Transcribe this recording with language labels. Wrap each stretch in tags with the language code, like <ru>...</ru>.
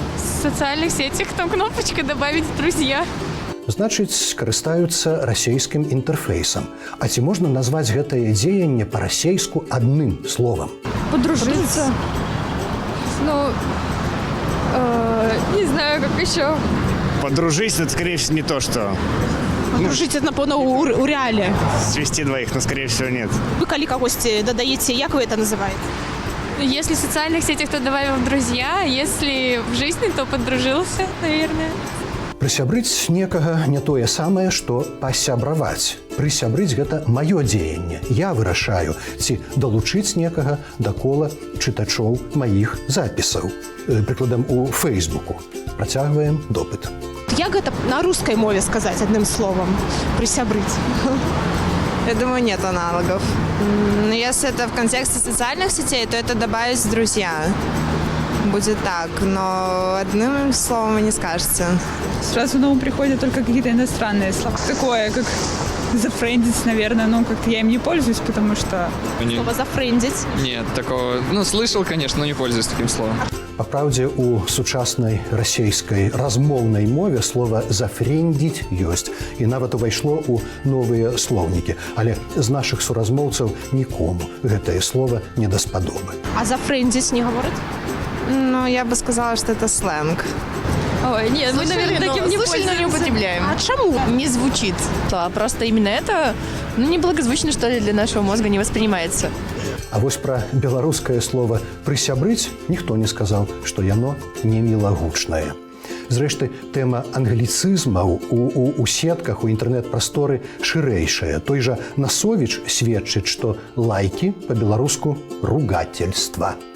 <ru>В социальных сетях там кнопочка «Добавить в друзья».</ru> <be>Значыць, карыстаюцца расейскім інтэрфейсам. А ці можна назваць гэтае дзеянне па-расейску адным словам?</be> <ru>Подружиться. Ну, не знаю, как еще. Подружись, это, скорее всего, не то, что... Подружиться, напевно, у реале. Свести двоих, но, скорее всего, нет.</ru> <uk>Вы коли когось додаете, як вы это называете?</uk> <ru>Если в социальных сетях, то добавил в друзья. Если в жизни, то подружился, наверное.</ru> <be>Прысябрыць некага не тое самае, што пасябраваць. Прысябрыць – гэта маё дзеянне. Я вырашаю, ці далучыць некага да кола чытачоў маіх запісаў. Прыкладам, у Фейсбуку. Працягваем допыт. Як гэта</be> <ru>на русской мове сказать одним словом? Присябрыть. Я думаю, нет аналогов. Но если это в контексте социальных сетей, то это добавить в друзья. Будет так, но одним словом вы не скажете. Сразу на ум приходят только какие-то иностранные слова. Такое, как зафрендить, наверное, но как-то я им не пользуюсь, потому что... Слово зафрендить? Нет, такого... Ну, слышал, конечно, но не пользуюсь таким словом.</ru> <be>Па праўдзе, у сучаснай расейскай размоўнай мове слова «зафрендзіць» ёсць і нават увайшло ў новыя слоўнікі. Але з нашых суразмоўцаў нікому гэтае слово не даспадобы.</be> <ru>А зафрендзіць не говорят? Ну, я бы сказала, что это сленг. Ой, нет, мы, наверное, таким не пользуемся. Не употребляем. А чему? Не звучит. А просто именно это, неблагозвучно, что ли, для нашего мозга не воспринимается.</ru> <be>А вось пра беларускае слово «прысябрыць» ніхто не сказаў, што яно не мілагучнае. Зрэшты, тэма англіцызмаў у сетках, у інтэрнэт-прасторы шырэйшая. Той жа Насовіч сведчыць, што лайкі па-беларуску ругательства.</be>